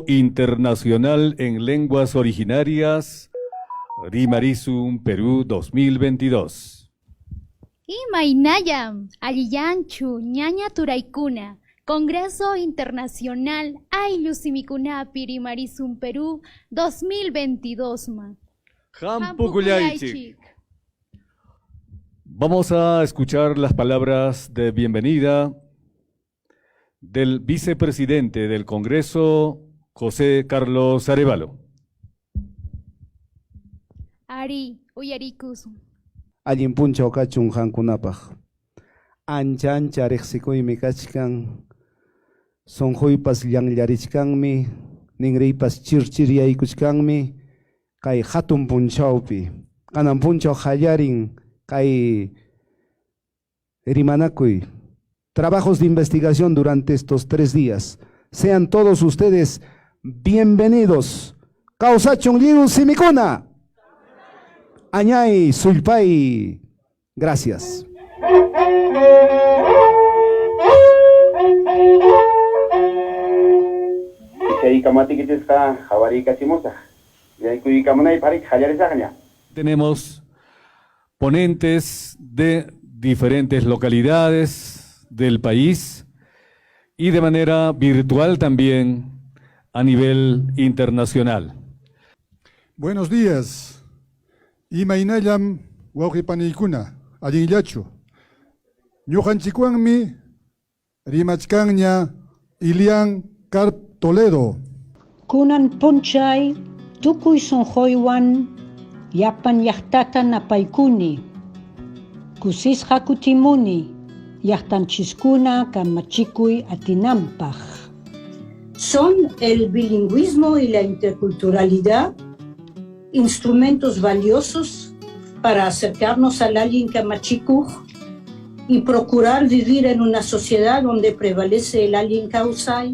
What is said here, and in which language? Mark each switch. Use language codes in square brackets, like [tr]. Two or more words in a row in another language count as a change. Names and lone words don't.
[es] Internacional en Lenguas Originarias, Rimarisum Perú 2022. [qu] Imaynayam, Alliyanchu, Ñaña Turaykuna, Congreso Internacional Ayllus-Simikunapi Rimarisum Perú 2022. Hampukullaychik. [es] Vamos a escuchar las palabras de bienvenida del vicepresidente del Congreso, José Carlos Arévalo. [qu] Ari, uyarikus. Allinpuncha okachun hankunapaj. Ancha ancha riqsikuymi kachkan. Sonjuypas llanllarichkanmi, ningriypas chirchiryaykuchkanmi, kay hatun punchawpi. Kanan punchaw hallarin kay rimanakuy. [es] Trabajos de investigación durante estos 3 días. Sean todos ustedes bienvenidos. [qu] Kausachun liru simikuna. Añay, Sulpay. [es] Gracias. Tenemos ponentes de diferentes localidades del país y de manera virtual también a nivel internacional. Buenos días. [qu] Imaynallam wawqipaniykuna allinllachu. Ñuqanchikwanmi rimachkanña Ilian Carp Toledo. Kunan punchay tukuy sonjoywan yapan llaqtata napaykuni. Kusisqa kutimuni llaqtanchiskuna kamachikuy atinampaj. [es] Son el bilingüismo y la interculturalidad instrumentos valiosos para acercarnos al [qu] Allin Kamachikuj [es] y procurar vivir en una sociedad donde prevalece el [qu] Allin Kausay.